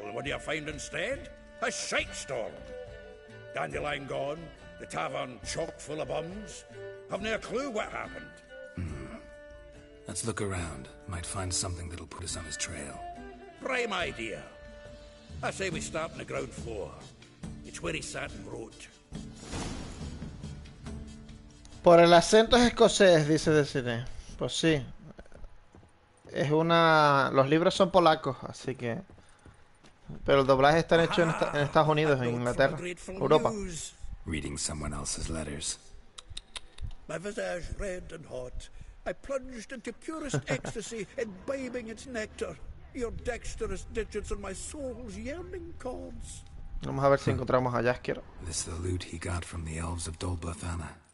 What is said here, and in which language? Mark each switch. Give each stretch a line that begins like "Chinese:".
English: What do you find instead? A shite storm. Dandelion gone, the tavern chock full of bums. Have no clue what happened. Let's look around. Might find something that'll put us on his trail. Prime idea. I say we start on the ground floor. It's where he sat and wrote.
Spanish: Por el acento es escocés, dice Desiree. Pues sí. Es una... Los libros son polacos, así que... Pero el doblaje está hecho en Estados Unidos, en Inglaterra, Europa.
English: Reading someone else's letters. My visage red and hot. I plunged into purest ecstasy, imbibing its nectar. Your dexterous digits on my soul's yearning chords.
Spanish: Vamos a ver si encontramos a Jaskier.
English: This the loot he got from the elves of Dolbathana.